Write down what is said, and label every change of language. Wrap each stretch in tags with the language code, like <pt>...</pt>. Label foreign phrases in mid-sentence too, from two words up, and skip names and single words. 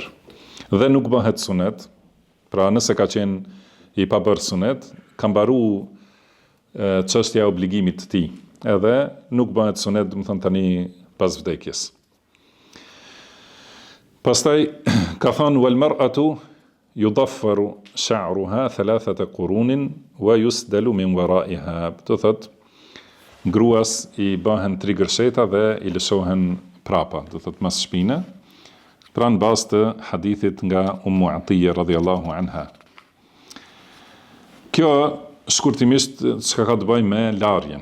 <sq>Dhe nuk bëhet sunet, pra nëse ka qenë i pabërë sunet, ka mbaru çështja e obligimit të tij, edhe nuk bëhet sunet, do të thënë tani pas vdekjes. Pastaj ka thënë</sq> <ar>والمرأة يضفر شعرها ثلاثة قرون ويسدل من ورائها.</ar> <sq>Do thotë gruas i bëhen 3 gërsheta dhe i lëshohen prapa, do thotë mas shpine, pra në bazë të hadithit nga Ummu Atiyya</sq> <ar>رضي الله عنها.</ar> <sq>Kjo shkurtimisht çka ka të bëjë me larjen.</sq>